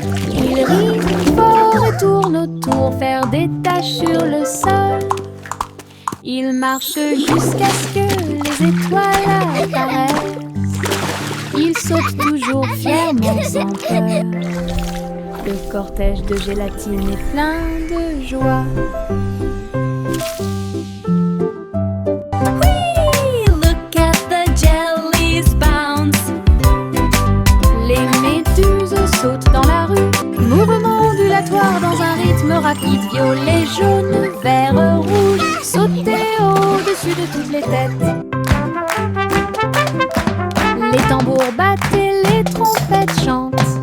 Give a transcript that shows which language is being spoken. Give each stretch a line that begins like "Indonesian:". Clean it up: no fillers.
French: Ils rient fort et tournent autour, faire des taches sur le sol. Ils marchent jusqu'à ce que les étoiles apparaissent. Ils sautent toujours fièrement sans peur. Le cortège de gélatine est plein de joie. Oui,
English: look at the jellies bounce.
French: Les méduses sautent dans la rue, mouvement ondulatoire dans un rythme rapide. Violet, jaune, vert, rouge, sauter au-dessus de toutes les têtes. Les tambours battent et les trompettes chantent.